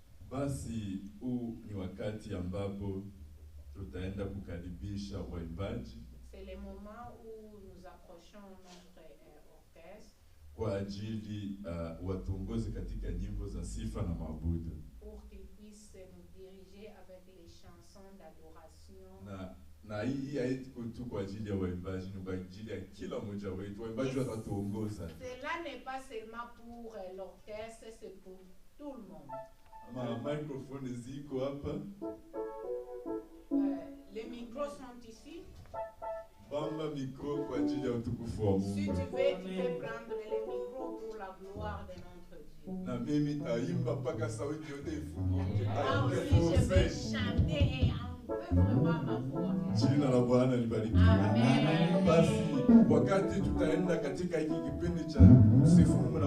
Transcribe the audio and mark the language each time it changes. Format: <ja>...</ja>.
<sw>Basi huu ni wakati ambapo tutaenda kukaribisha waimbaji</sw> <fr>C'est le moment où nous approchons notre orchestre</fr> <sw>kwa ajili watuongoze katika nyimbo za sifa na maabudu.</sw> <fr>pour qu'ils puissent nous diriger avec les chansons d'adoration.</fr> <sw>Na hii haiko tu kwa ajili ya waimbaji, ni kwa ajili ya kila mmoja wetu. Waimbaji watatuongoza.</sw> <fr>Cela n'est pas seulement pour l'orchestre, c'est pour tout le monde.</fr> <sw>Microphone ziko hapa.</sw> <fr>Les micros sont ici.</fr> <sw>Bamba micro kwa ajili ya utukufu wa</sw> <fr>Si</fr> <sw>Mungu.</sw> <fr>tu veux, tu peux prendre les micros pour la gloire de notre Dieu.</fr> <sw>Na mimi taimba mpaka sauti yote ifunguke.</sw> <fr>Moi aussi, je vais chanter et enlever vraiment ma voix.</fr> <sw>Jina la Bwana libarikiwe. Amen. Basi wakati tutaenda katika hiki kipindi cha kusifu Mungu na</sw>